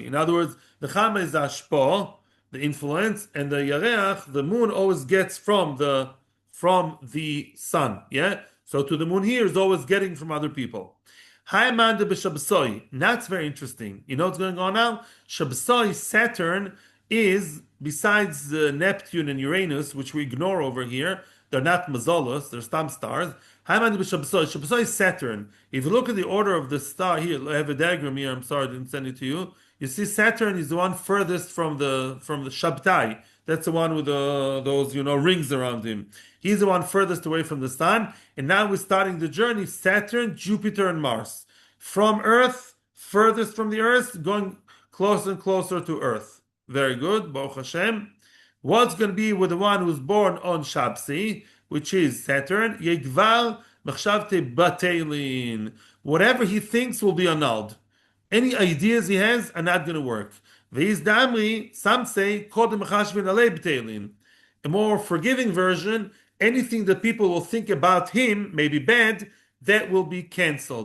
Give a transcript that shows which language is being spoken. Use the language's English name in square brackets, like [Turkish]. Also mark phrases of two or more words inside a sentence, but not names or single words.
[English] In other words, the Chama is the Ashpo, the influence, and the Yareach, the moon always gets from the sun, yeah? So to the moon here is always getting from other people. [Aramaic] Haimanda b'Shabsoi. [English] That's very interesting. You know what's going on now? Shabsoi, Saturn, is, besides Neptune and Uranus, which we ignore over here, they're not mazalos, they're stam stars. [Aramaic] Haimanda b'Shabsoi. [English] Shabsoi is Saturn. If you look at the order of the star here, I have a diagram here, I'm sorry I didn't send it to you. You see Saturn is the one furthest from the Shabtai. That's the one with those rings around him. He's the one furthest away from the sun. And now we're starting the journey, Saturn, Jupiter, and Mars. From Earth, furthest from the Earth, going closer and closer to Earth. Very good, [Hebrew] Baruch Hashem. [English] What's going to be with the one who's born on Shabsi, which is Saturn? [Aramaic] Yegval machshavte batelin. [English] Whatever he thinks will be annulled. Any ideas he has are not going to work. Damri, some say, a more forgiving version, anything that people will think about him, maybe bad, that will be cancelled.